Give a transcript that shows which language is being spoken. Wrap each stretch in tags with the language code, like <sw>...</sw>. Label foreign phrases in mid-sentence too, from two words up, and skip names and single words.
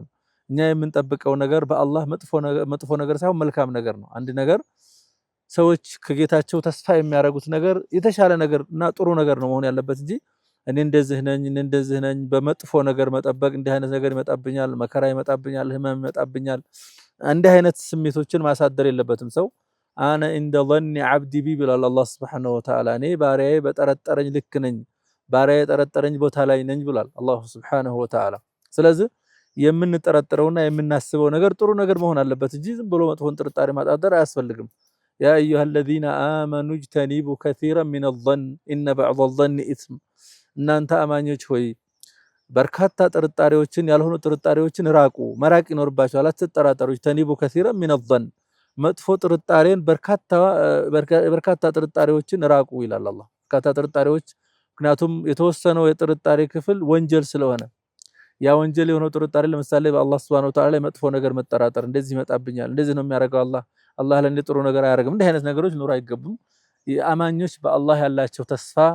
<am>እኛ የምንጠብቀው ነገር በአላህ መጥፎ ነገር ሳይሆን መልካም ነገር ነው አንድ ነገር ሰዎች ከጌታቸው ተስፋ የሚያረጉት ነገር የተሻለ ነገርና ጥሩ ነገር ነው መሆን ያለበት እንጂ እኔ እንደዚህ ነኝ በመጥፎ ነገር መጠበቅ እንዲህ አይነት ነገር ይመጣብኛል መከራ ይመጣብኛል ህመም ይመጣብኛል እንዲህ አይነት ስሜቶችን ማሳደር የለበትም ሰው</am> <ar>أنا عند ظن عبدي</ar> <am>بي ብሏል አላህ</am> <ar>سبحانه وتعالى</ar> <am>እኔ ባሪያዬ በጠረጠረኝ ልክ ነኝ ባሪያዬ ጠረጠረኝ ቦታ ላይ ነኝ ብሏል አላህ</am> <ar>سبحانه وتعالى</ar> <am>ስለዚህ የምንጠረጥረውና የምናስበው ነገር ጥሩ ነገር መሆን አለበት እንጂ ዝም ብሎ መጥፎን ጥርጣሬ ማጣደር አያስፈልግም</am> <ar>يا ايها الذين امنوا اجتنبوا كثيرا من الظن ان بعض الظن اثم</ar> <am>እናንተ አማኞች ሆይ በርካታ ጥርጣሬዎችን ያልሆኑ ጥርጣሬዎችን ራቁ መራቅ ይኖርባችኋል አትጠራጠሩ</am> <ar>اجتنبوا كثيرا من الظن</ar> <am>መጥፎ ጥርጣሬን በርካታ ጥርጣሬዎችን ራቁ ይላል አላህ በርካታ ጥርጣሬዎች ምክንያቱም የተወሰነው የጥርጣሬ ክፍል ወንጀል ስለሆነ ያ ወንጀል የሆነው ጥርጣሬ ለምሳሌ በአላህ</am> <ar>سبحانه وتعالى</ar> <am>መጥፎ ነገር መጠራጠር እንደዚህ ይመጣብኛል እንደዚህ ነው የሚያረጋው አላህ ለኔ ጥሩ ነገር አያረግም እንዲህ አይነት ነገሮች ኑሮ አይገቡም አማኞች በአላህ ያላቸው ተስፋ</am>